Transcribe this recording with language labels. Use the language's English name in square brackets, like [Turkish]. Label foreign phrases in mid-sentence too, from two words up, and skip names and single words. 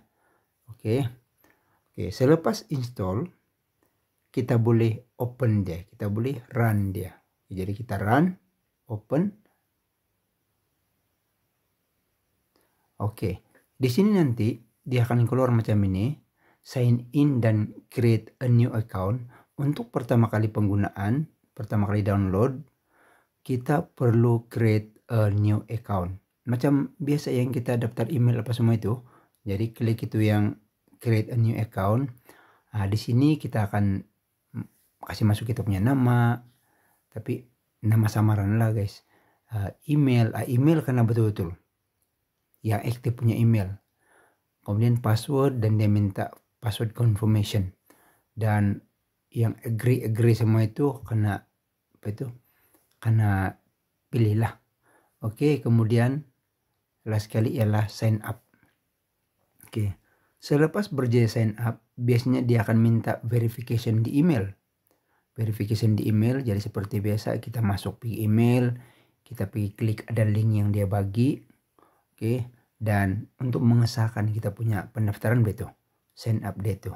[Malay] Oke, selepas install kita boleh open dia, kita boleh run dia. Jadi kita run, open. Oke, di sini nanti dia akan keluar macam ini. [English] Sign in dan create a new account. [Malay] Untuk pertama kali penggunaan, pertama kali download, kita perlu [English] create a new account. [Malay] Macam biasa yang kita daftar email apa semua itu. Jadi klik itu yang [English] create a new account. [Malay] Nah, di sini kita akan kasih masuk kita punya nama, tapi nama samaran lah guys. Email karena betul-betul yang aktif punya email. Kemudian password, dan dia minta [English] password confirmation, [Malay] dan yang agree semua itu kena apa itu, kena pilihlah. Oke, kemudian last sekali ialah [English] sign up. [Malay] Oke, selepas berjaya [English] sign up, [Malay] biasanya dia akan minta verification di email. Verification di email, jadi seperti biasa kita masuk di email, kita pergi klik ada link yang dia bagi. Oke, dan untuk mengesahkan kita punya pendaftaran begitu, [English] sign up [Malay] dia itu.